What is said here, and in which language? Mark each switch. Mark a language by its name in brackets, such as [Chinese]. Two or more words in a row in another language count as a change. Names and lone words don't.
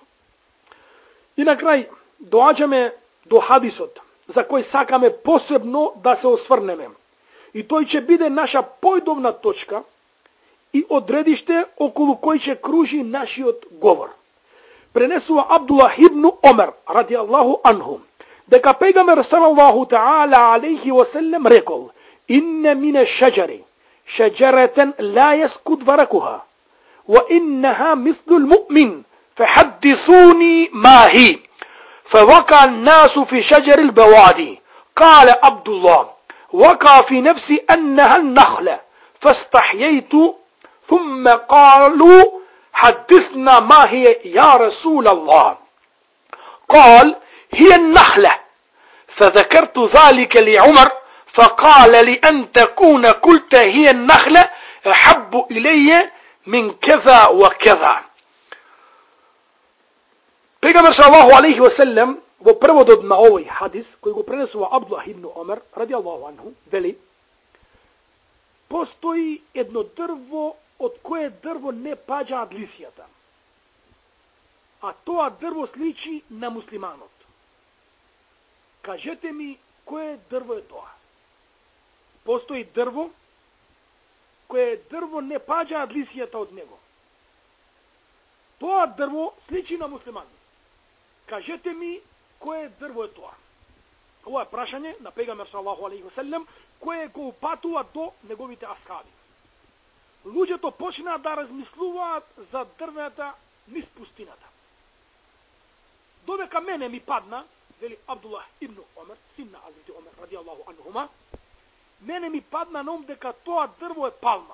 [Macedonian] И на крај доаѓаме до хадисот за кој сакаме посебно да се осврнеме. И тој ќе биде наша појдовна точка и одредиште околу кој ќе кружи нашиот говор. Пренесува Абдуллах ибн Омер [Arabic] رضي الله عنه [Macedonian] дека пејгамбер [Arabic] صلى الله تعالى عليه و [Macedonian] селем рекол: [Arabic] إن من الشجر شجرة لا يسقط ورقها وإنها مثل المؤمن فحدثوني ما هي فوقع الناس في شجر البوادي قال عبد الله وقع في نفسي أنها النخلة فاستحييت ثم قالوا حدثنا ما هي يا رسول الله قال هي النخلة فذكرت ذلك لعمر فقال لأن تكون قلت هي النخلة أحب إلي من كذا وكذا. [Macedonian] Пејгамбер [Arabic] صلى الله عليه وسلم [Macedonian] во преводот на овој хадис кој го пренесува Абдуллах ибн Омер [Arabic] رضي الله عنه [Macedonian] вели: постои едно дрво од кое дрво не паѓаат лисијата. а тоа дрво сличи на муслиманот. Кажете ми, кое дрво е тоа? Постои дрво, кое дрво не паѓаат лисијата од него. Тоа дрво сличи на муслиманот. Кажете ми, кое дрво е тоа? Ова е прашање на пегамбер [Arabic] صلى الله عليه وسلم, [Macedonian] кое го упатува до неговите асхаби. Луѓето почнаа да размислуваат за дрвета низ пустината. Додека мене ми падна, вели Абдуллах ибн Омер, син на Азрити Омер, [Arabic] رضي الله عنهما, [Macedonian] мене ми падна на ум дека тоа дрво е палма.